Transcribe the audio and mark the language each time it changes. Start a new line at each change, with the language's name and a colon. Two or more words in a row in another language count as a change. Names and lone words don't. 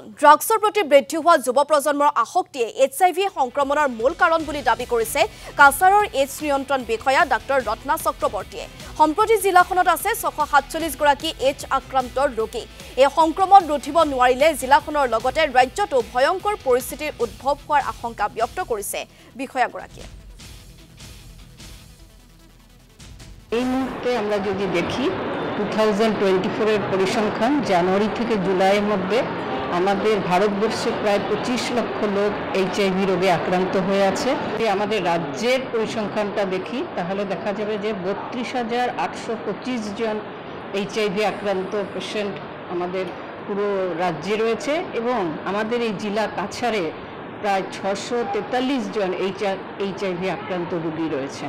Assamese: ড্ৰাগছৰ প্ৰতি বৃদ্ধি হোৱা যুৱ প্ৰজন্মৰ আসক্তিয়ে এইচআইভি সংক্ৰমণৰ মূল কাৰণ বুলি দাবী কৰিছে কাছাৰৰ এইডছ নিয়ন্ত্ৰণ বিষয়া ডাক্তৰ ৰত্না চক্ৰৱৰ্তীয়ে। সম্প্ৰতি জিলাখনত আছে 647 গৰাকী এইডছ আক্ৰান্ত ৰোগী। এই সংক্ৰমণ ৰোধিব নোৱাৰিলে জিলাখনৰ লগতে ৰাজ্যতো ভয়ংকৰ পৰিস্থিতিৰ উদ্ভৱ হোৱাৰ আশংকা ব্যক্ত কৰিছে বিষয়াগৰাকীয়ে।
Bangla: এই মুহূর্তে আমরা যদি দেখি 2024 এর পরিসংখ্যান জানুয়ারি থেকে জুলাইয়ের মধ্যে আমাদের ভারতবর্ষে প্রায় 25 লক্ষ লোক এইচআইভি রোগে আক্রান্ত হয়ে আছে। আমাদের রাজ্যের পরিসংখ্যানটা দেখি তাহলে দেখা যাবে যে 32,825 জন এইচআইভি আক্রান্ত পেশেন্ট আমাদের পুরো রাজ্যে রয়েছে এবং আমাদের এই জেলা কাছাড়ে প্রায় 643 জন এইচআইভি আক্রান্ত রোগী রয়েছেন।